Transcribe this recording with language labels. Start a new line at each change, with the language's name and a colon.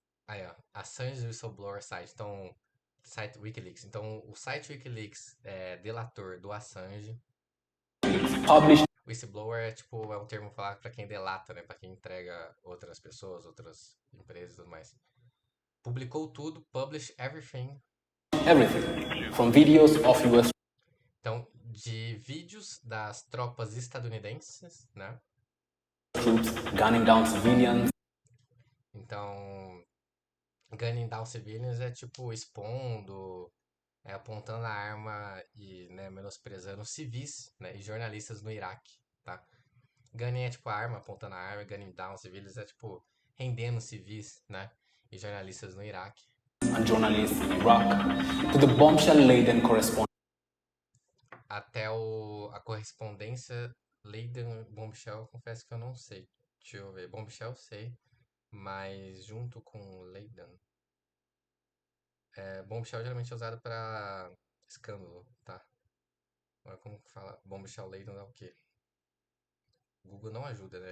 Portuguese: Aí, ó, Assange Whistleblower Site. Então, site Wikileaks. Então, o site Wikileaks é delator do Assange.
English: published
Portuguese: Whistleblower é tipo, é um termo falado para quem delata, né? Para quem entrega outras pessoas, outras empresas e tudo mais. Publicou tudo,
English: publish everything. everything, from videos of US
Portuguese: Então, de vídeos das tropas estadunidenses, né?
English: troops gunning down civilians,
Portuguese: Então,
English: gunning down civilians
Portuguese: é tipo expondo, apontando a arma e, né, menosprezando civis, né, e jornalistas no Iraque, tá? Gunning é tipo a arma, apontando a arma,
English: gunning down
Portuguese: civis é tipo rendendo civis, né, e jornalistas no Iraque.
English: and journalists in Iraq, to the bombshell-laden correspondence
Portuguese: Até a correspondência Leiden Bombshell, confesso que eu não sei. Deixa eu ver, Bombshell eu sei, mas junto com Leiden. Bombshell geralmente é usado para escândalo, tá? Agora como fala Bombshell Leiden é o quê? O Google não ajuda, né?